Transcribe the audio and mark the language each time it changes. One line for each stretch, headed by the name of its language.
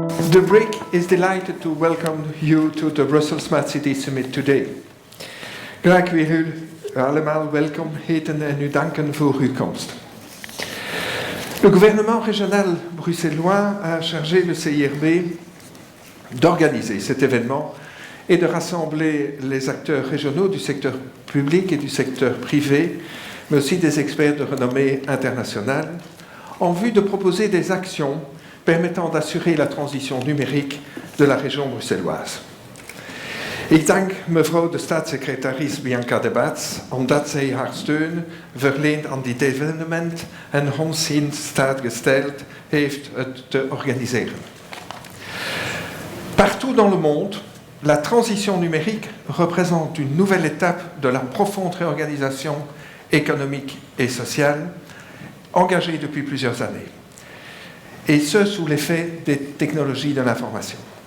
English: The BRIC is delighted to welcome you to the Brussels Smart City Summit today.
Dutch: Graag wil u allemaal welkom heten en u danken voor uw komst.
French: Le gouvernement régional bruxellois a chargé le CIRB d'organiser cet événement et de rassembler les acteurs régionaux du secteur public et du secteur privé, mais aussi des experts de renommée internationale, en vue de proposer des actions permettant d'assurer la transition numérique de la région bruxelloise.
Dutch: Ik dank mevrouw de staatssecretaris Bianca de Baets omdat zij haar steun verleent aan dit evenement en ons in staat gesteld heeft het te organiseren.
French: Partout dans le monde, la transition numérique représente une nouvelle étape de la profonde réorganisation économique et sociale engagée depuis plusieurs années, et ce sous l'effet des technologies de l'information.